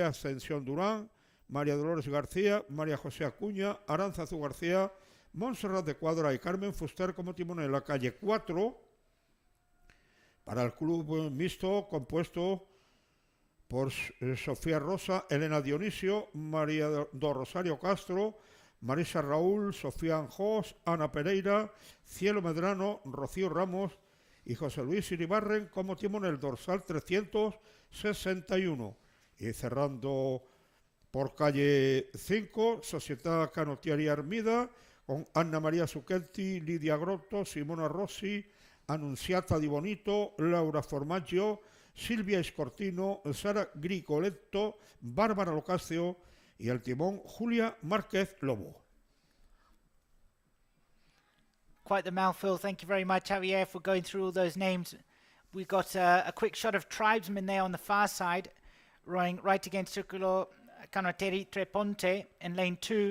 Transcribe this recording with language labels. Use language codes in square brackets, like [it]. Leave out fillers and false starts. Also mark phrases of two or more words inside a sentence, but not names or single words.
[es] Ascensión Durán, María Dolores García, María José Acuña, Aránzazu García, Montserrat de Cuadra y Carmen Fuster como timón en la calle 4, para el club mixto compuesto por Sofía Rosa, Elena Dionisio, María do Rosario Castro, Marisa Raúl, Sofía Anjós, Ana Pereira, Cielo Medrano, Rocío Ramos y José Luis Iribarren como timón el dorsal 361. Y cerrando por calle 5, Società Canottieri Armida, con Anna María Zucchetti, Lidia Grotto, Simona Rossi, Annunziata Di Bonito, Laura Formaggio, Silvia Escortino, Sara Gricoletto, Bárbara Locascio y el timón Julia Márquez Lobo. [en] Quite the mouthful. Thank you very much, Javier, for going through all those names. We got a quick shot of tribesmen there on the far side, rowing right against Circolo Canottieri Treponte in lane 2.